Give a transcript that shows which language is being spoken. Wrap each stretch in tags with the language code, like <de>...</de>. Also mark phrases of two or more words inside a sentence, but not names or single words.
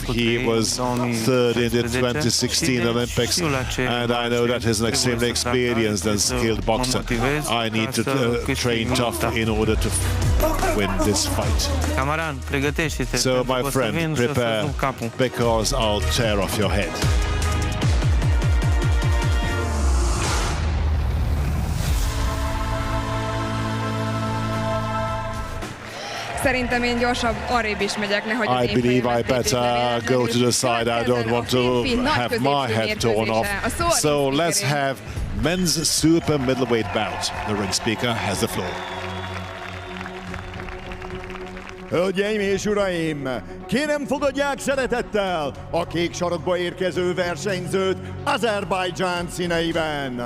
<en>He was third in the 2016 Olympics and I know that he's an extremely experienced and skilled boxer. I need to train tough in order to win this fight. So my friend, prepare because I'll tear off your head.</en> <hu>Szerintem én gyorsabb arrébb is megyek, nehogy az</hu> <en>I believe I better go to the side. I don't want to have my head torn off. So let's have men's super middleweight bout. The ring speaker has the floor.</en> <hu>Hölgyeim és uraim, kérem fogadják szeretettel a kék sarokba érkező versenyzőt Azerbaidzsán színeiben.</hu>